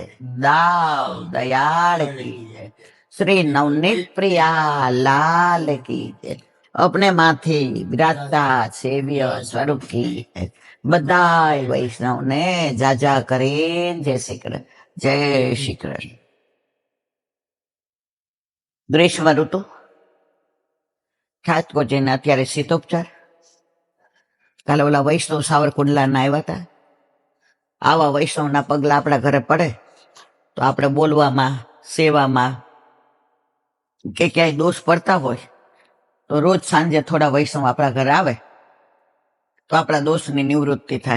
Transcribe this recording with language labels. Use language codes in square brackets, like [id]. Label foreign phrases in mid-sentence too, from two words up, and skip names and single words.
[hi] दाव दयाल की जय। श्री नवनीत प्रिया लाल की जय। अपने माथे विराजता सेव्य स्वरूप की जय। [gu] બધાઈ વૈષ્ણવ ને જાજા કરે [hi] जय श्री कृष्ण। जय श्री कृष्ण। [gu] ગ્રીષ્મ ઋતુ ઠાકોરજીને અત્યારે શીતોપચાર. કાલે ઓલા વૈષ્ણવ સાવરકુંડલાના આવ્યા હતા. આવા વૈષ્ણવના પગલા આપણા ઘરે પડે તો આપણે બોલવામાં, સેવામાં કે ક્યાંય દોષ પડતા હોય તો રોજ સાંજે થોડા વૈષ્ણવ આપણા ઘરે આવે તો આપણા દોષની નિવૃત્તિ થાય.